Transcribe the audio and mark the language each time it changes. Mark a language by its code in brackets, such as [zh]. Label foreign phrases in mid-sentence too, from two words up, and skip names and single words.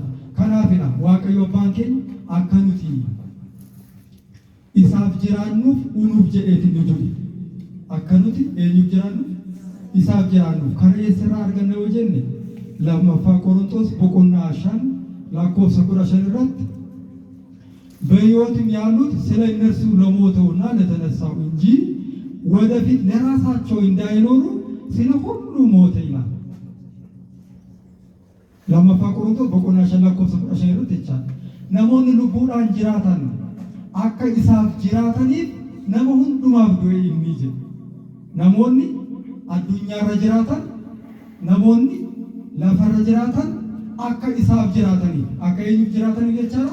[om] Kanaafidha Waaqayyo abbaan keenya akka nuti isaaf jiraannuuf unuuf jedheetiin nu ture. Akka nuti eenyuuf jiraannuuf? Isaaf jiraannuuf. Kana eessarraa arganna yoo jenne lammaffaa Qorontos boqonnaa 5 lakkoofsa 15 irratti [am] በሕይወትም ያሉት ስለ እነርሱ ለሞተውና ለተነሳው እንጂ ወደፊት ለራሳቸው እንዳይኖሩ ስለ ሁሉ ሞተ ይላል። [om] lammaffaa Qorontos boqonnaa 5 lakkoofsa 15 irratti jechaadha. Namoonni lubbuudhaan jiraatan akka isaaf jiraataniif nama hundumaaf du'e inni jedhu. Namoonni addunyaarra jiraatan, namoonni lafarra jiraatan akka isaaf jiraataniif, akka eenyuuf jiraataniif jechaadha.